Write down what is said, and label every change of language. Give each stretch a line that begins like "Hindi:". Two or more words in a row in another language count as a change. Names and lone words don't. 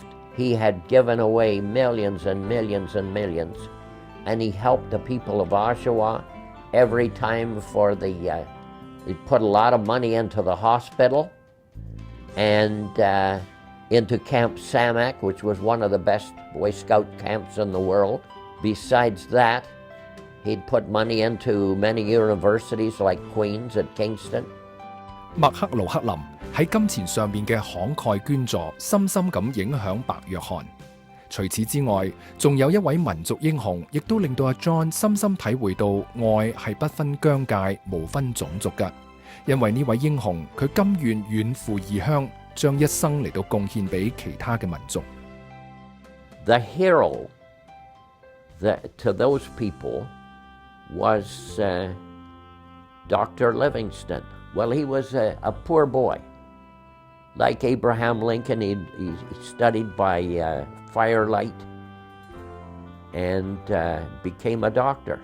English: He had given away millions and millions and millions, and he helped the people of Oshawa every time for he put a lot of money into the hospital and into Camp Samak, which was one of the best Boy Scout camps in the world. Besides that, he'd put money into many universities like Queen's at Kingston.
Cantonese: 麥克盧克林喺金錢上面嘅慷慨捐助，深深咁影響白約翰。除此之外，仲有一位民族英雄，亦都令到阿 John 深深體會到愛係不分疆界、無分種族嘅。因為呢位英雄，佢甘願遠赴異鄉，將一生嚟到貢獻俾其他嘅民族。
English: The hero to those people was Dr. Livingston. Well, he was a poor boy. Like Abraham Lincoln, he studied by firelight and became a doctor.